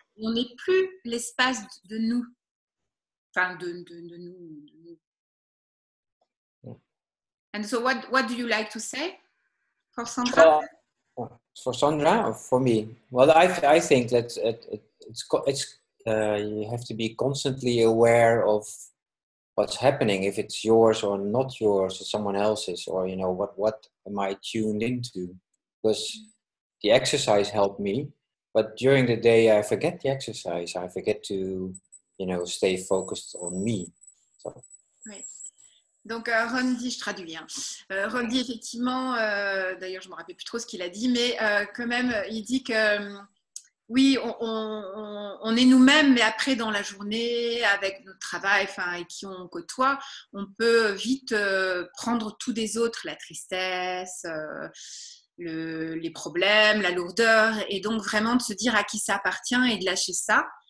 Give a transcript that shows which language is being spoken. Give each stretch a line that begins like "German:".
French: On n'est plus l'espace de nous. Enfin, de nous.
English: And so what do you like to say for Sandra? For Sandra or for me? Well, I think that it's you have to be constantly aware of what's happening, if it's yours or not yours or someone else's, or what am I tuned into? Because the exercise helped me, but during the day I forget the exercise. I forget to stay focused on me. So.
French: Oui. Donc Ron dit, je traduis, hein. Ron dit effectivement, d'ailleurs je me rappelle plus trop ce qu'il a dit, mais quand même il dit que oui, on est nous-mêmes, mais après dans la journée, avec notre travail, et qui on côtoie, on peut vite prendre tout des autres, la tristesse, les problèmes, la lourdeur, et donc vraiment de se dire à qui ça appartient et de lâcher ça.